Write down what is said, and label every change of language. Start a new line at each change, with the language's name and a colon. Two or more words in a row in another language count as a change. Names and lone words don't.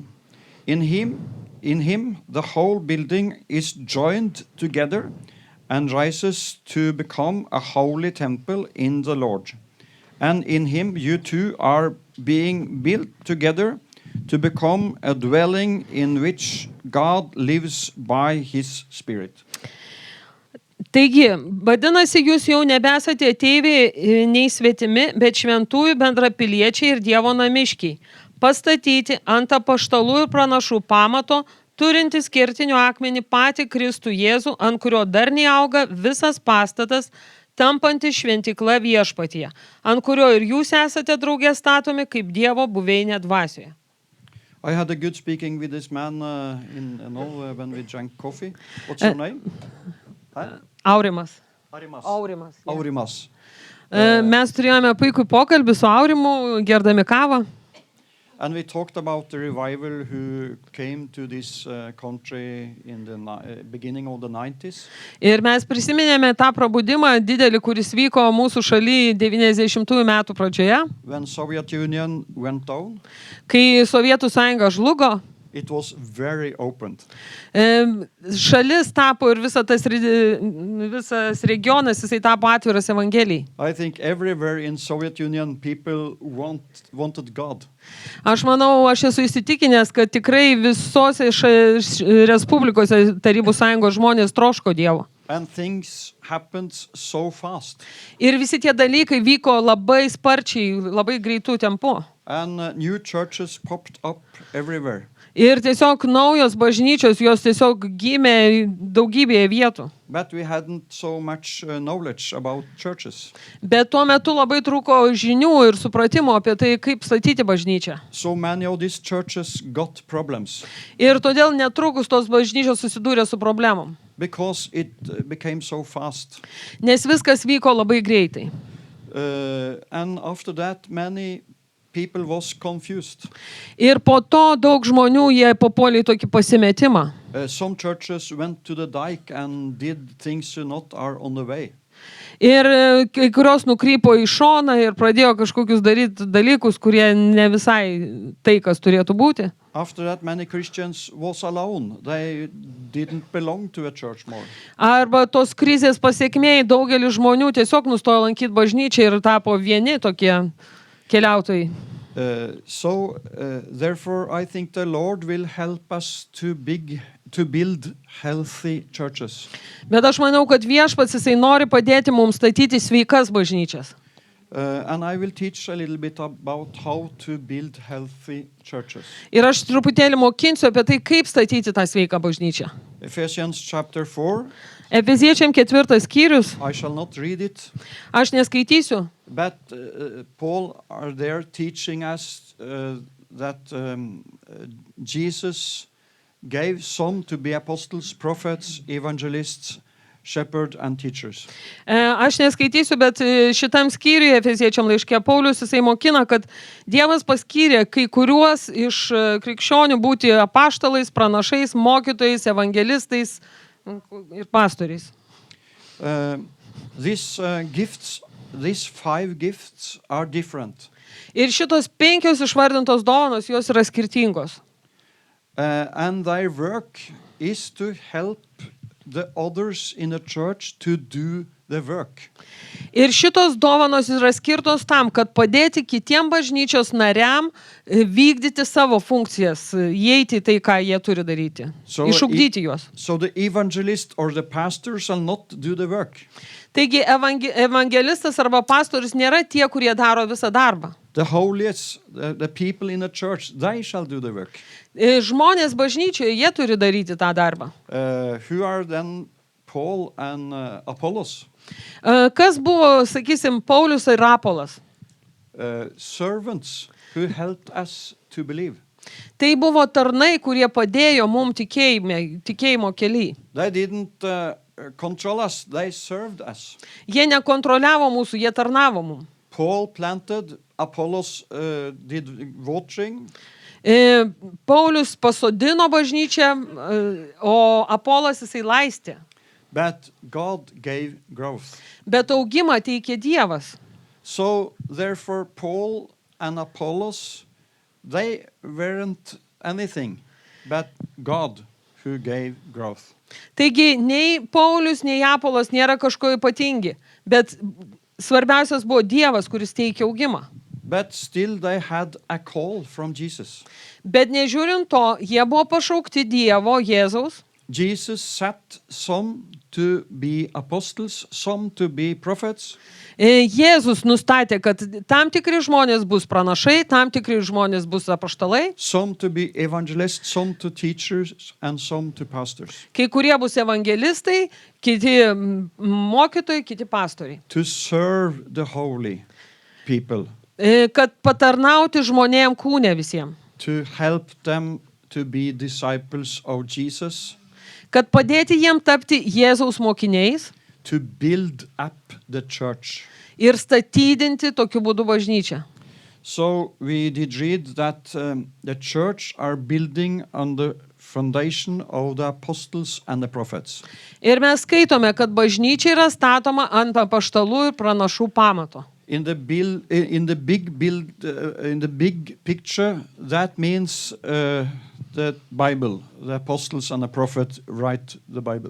English: In him the whole building is joined together and rises to become a holy temple in the Lord. And in him you too are being built together to become a dwelling in which God lives by his Spirit.
Lithuanian: Taigi, vadinasi, jūs jau nebesate ateiviai nei svetimi, bet šventųjų bendrapiliečiai ir Dievo namiškiai, pastatyti ant apaštalų ir pranašų pamato, turintis kertinio akmenį patį Kristų Jėzų, ant kurio darniai auga visas pastatas, tampantis šventykla viešpatyje, ant kurio ir jūs esate drauge statomi kaip Dievo buveinė dvasioje.
English: I had a good speaking with this man when we drank coffee. What's your name? Aurimas. Aurimas.
Lithuanian: Mes turėjome puikų pokalbį su Aurimu, gerdami kavą.
English: And we talked about the revival who came to this country in the beginning of the 90s.
Lithuanian: Ir mes prisiminėme tą prabudimą didelį, kuris vyko mūsų šalyje 90-ųjų metų pradžioje.
English: When Soviet Union went down,
Lithuanian: kai Sovietų sąjunga žlugo,
English: it was very opened.
Lithuanian: Šalis tapo ir visas regionas, jisai tapo atviras evangelijai.
English: I think everywhere in Soviet Union people wanted God.
Lithuanian: Aš manau, aš esu įsitikinęs, kad tikrai visose respublikose Tarybų sąjungos žmonės troško Dievo.
English: And things happened so fast.
Lithuanian: Ir visi tie dalykai vyko labai sparčiai, labai greitų tempu.
English: And new churches popped up everywhere.
Lithuanian: Ir tiesiog naujos bažnyčios, jos tiesiog gimė daugybėje vietų.
English: But we hadn't so much knowledge about churches.
Lithuanian: Bet tuo metu labai trūko žinių ir supratimo apie tai, kaip statyti bažnyčią.
English: So many of these churches got problems.
Lithuanian: Ir todėl netrukus tos bažnyčios susidūrė su problemom.
English: Because it became so fast.
Lithuanian: Nes viskas vyko labai greitai.
English: And after that many people was confused.
Lithuanian: Ir po to daug žmonių jie papuolė į tokį pasimetimą.
English: Some churches went to the dike and did things not are on the way.
Lithuanian: Ir kai kurios nukrypo į šoną ir pradėjo kažkokius daryti dalykus, kurie ne visai tai, kas turėtų būti.
English: After that many Christians was alone. They didn't belong to a church more.
Lithuanian: Arba tos krizės pasekmėj daugelis žmonių tiesiog nustojo lankyti bažnyčią ir tapo vieni tokie keliautojai.
English: Therefore, I think the Lord will help us to build healthy churches.
Lithuanian: Bet aš manau, kad viešpats jisai nori padėti mums statyti sveikas bažnyčias.
English: And I will teach a little bit about how to build healthy churches.
Lithuanian: Ir aš truputėlį mokinsiu apie tai, kaip statyti tą sveiką bažnyčią.
English: Ephesians chapter 4.
Lithuanian: Efeziečiam 4 skyrius.
English: I shall not read it.
Lithuanian: Aš neskaitysiu.
English: But Paul are there teaching us that Jesus gave some to be apostles, prophets, evangelists, shepherds and teachers.
Lithuanian: Aš neskaitysiu, bet šitam skyriuje Efeziečiam laiške Paulius jisai mokina, kad Dievas paskyrė kai kuriuos iš krikščionių būti apaštalais, pranašais, mokytojais, evangelistais ir pastoriais.
English: These 5 gifts are different.
Lithuanian: Ir šitos 5 išvardintos dovanos, jos yra skirtingos.
English: And their work is to help the others in the church to do the work.
Lithuanian: Ir šitos dovanos yra skirtos tam, kad padėti kitiem bažnyčios nariam vykdyti savo funkcijas, įeiti į tai, ką jie turi daryti, išugdyti juos.
English: So the evangelist or the pastor shall not do the work.
Lithuanian: Taigi evangelistas arba pastorius nėra tie, kurie daro visą darbą.
English: The holiest, the people in the church, they shall do the work.
Lithuanian: Žmonės bažnyčioje, jie turi daryti tą darbą.
English: Who are then Paul and Apollos?
Lithuanian: Kas buvo, sakysim, Paulius ir Apolas?
English: Servants who helped us to believe.
Lithuanian: Tai buvo tarnai, kurie padėjo mum tikėjimo kely.
English: They didn't control us, they served us.
Lithuanian: Jie nekontroliavo mūsų, jie tarnavo mum.
English: Paul planted, Apollos did watering.
Lithuanian: Paulius pasodino bažnyčią, o Apolas jisai laistė.
English: But God gave growth.
Lithuanian: Bet augimą teikė Dievas.
English: So therefore Paul and Apollos, they weren't anything but God who gave growth.
Lithuanian: Taigi nei Paulius, nei Apolas nėra kažko ypatingi, bet svarbiausias buvo Dievas, kuris teikė augimą.
English: But still they had a call from Jesus.
Lithuanian: Bet nežiūrint to, jie buvo pašaukti Dievo, Jėzaus.
English: Jesus set some to be apostles, some to be prophets.
Lithuanian: Jėzus nustatė, kad tam tikri žmonės bus pranašai, tam tikri žmonės bus apaštalai.
English: Some to be evangelists, some to teachers, and some to pastors.
Lithuanian: Kai kurie bus evangelistai, kiti mokytojai, kiti pastoriai.
English: To serve the holy people.
Lithuanian: Kad patarnauti žmonėm kūne visiems.
English: To help them to be disciples of Jesus.
Lithuanian: Kad padėti jiem tapti Jėzaus mokiniais.
English: To build up the church.
Lithuanian: Ir statydinti tokiu būdu bažnyčią.
English: So we did read that the church are building on the foundation of the apostles and the prophets.
Lithuanian: Ir mes skaitome, kad bažnyčia yra statoma ant apaštalų ir pranašų pamato.
English: In the big picture, that means the Bible, the apostles and the prophet write the Bible.